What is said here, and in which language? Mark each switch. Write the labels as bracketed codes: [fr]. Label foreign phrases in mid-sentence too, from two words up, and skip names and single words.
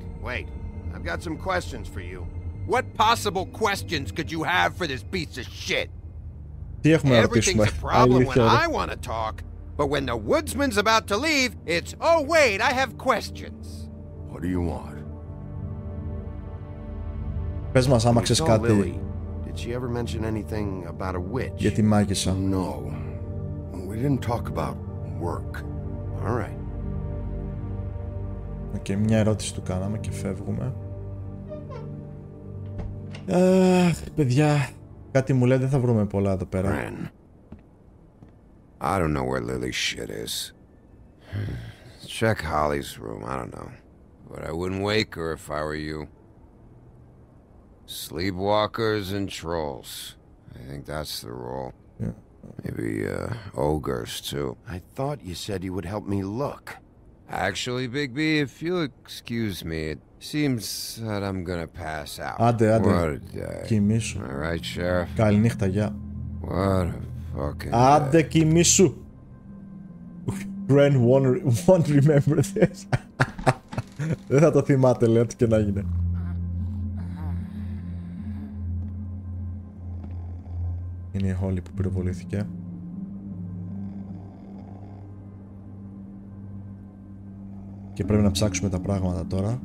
[en] I've got some questions for you. What possible questions could you have for this piece of shit? Everything's a problem when I want to talk, but when the woodsman's about to leave, it's, oh wait, I have questions. What do you want? [el] Πες μας άμα ξέρεις κάτι. [en] Did she ever mention anything about a witch? [el] Για τη μάγισσα. [en] No. We didn't talk about work. All right. [el] Και μια ερώτηση του κάναμε και φεύγουμε. Παιδιά, κάτι μου λέει δεν θα βρούμε πολλά εδώ πέρα. [en] I don't know where Lily's shit is. Check Holly's room, I don't know. But I wouldn't wake her if I were you. Sleepwalkers and trolls. I think that's the role. Yeah. Maybe ogres too. I thought you said you would help me look. Actually, Bigby, if you'll excuse me, it seems that I'm gonna pass out. [el] Άντε. [en] What a day. [el] Κοιμήσου. [en] All right, Sheriff. [el] Καληνύχτα, γεια. [en] What a fucking [el] Άντε, κοιμήσου. [en] Gren won't remember this. [el] Δεν θα το θυμάται, λέει, ό,τι και να γίνει. Είναι η Holly που πυροβολήθηκε. Και πρέπει να ψάξουμε τα πράγματα τώρα.